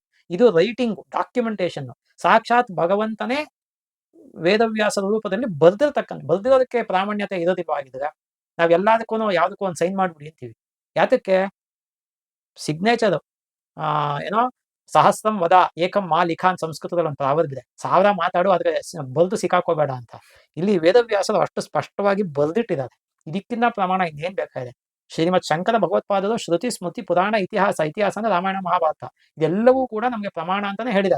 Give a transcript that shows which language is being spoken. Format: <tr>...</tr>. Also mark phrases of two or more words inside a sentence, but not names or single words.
<kn>ಇದು ರೈಟಿಂಗು, ಡಾಕ್ಯುಮೆಂಟೇಶನ್. ಸಾಕ್ಷಾತ್ ಭಗವಂತನೇ ವೇದವ್ಯಾಸ ರೂಪದಲ್ಲಿ ಬರ್ದಿರೋದಕ್ಕೆ ಪ್ರಾಮಾಣ್ಯತೆ ಇರೋದಿಲ್ವಾಗಿದ್ರೆ ನಾವೆಲ್ಲದಕ್ಕೂ ಯಾವ್ದಕ್ಕೂ ಒಂದು ಸೈನ್ ಮಾಡ್ಬಿಡಿ ಅಂತೀವಿ. ಯಾತಕ್ಕೆ? ಸಿಗ್ನೇಚರ್ ಏನೋ</kn> <sa>ಸಹಸ್ರಂ ವದ ಏಕಂ ಮಾ ಲಿಖಾನ್</sa> <kn>ಸಂಸ್ಕೃತದಲ್ಲಿ ಒಂದು ಪ್ರಾವರ್ಬ್ ಇದೆ, 1000 ಮಾತಾಡು ಆದ್ರೆ ಬಲ್ದು ಸಿಕ್ಕಾಕೋಬೇಡ ಅಂತ. ಇಲ್ಲಿ ವೇದವ್ಯಾಸರು ಅಷ್ಟು ಸ್ಪಷ್ಟವಾಗಿ ಬರೆದಿಟ್ಟಿದ್ದಾರೆ. ಇದಕ್ಕಿಂತ ಪ್ರಮಾಣ ಇನ್ನೇನ್ ಬೇಕಾಗಿದೆ? ಶ್ರೀಮತ್ ಶಂಕರ ಭಗವತ್ಪಾದರು ಶ್ರುತಿ ಸ್ಮೃತಿ ಪುರಾಣ ಇತಿಹಾಸ ಅಂದ್ರೆ ರಾಮಾಯಣ ಮಹಾಭಾರತ, ಇದೆಲ್ಲವೂ ಕೂಡ ನಮಗೆ ಪ್ರಮಾಣ ಅಂತಾನೆ ಹೇಳಿದ್ದಾರೆ.</kn>